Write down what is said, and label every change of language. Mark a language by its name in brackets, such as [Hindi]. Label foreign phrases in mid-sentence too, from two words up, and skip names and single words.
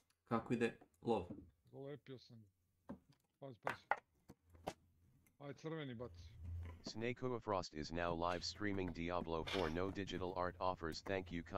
[Serbian] Kako ide lov? Zalepio sam. Pazi. Aj, crveni baci. [English] S.W.Frost is now live streaming Diablo 4. No digital art offers. Thank you.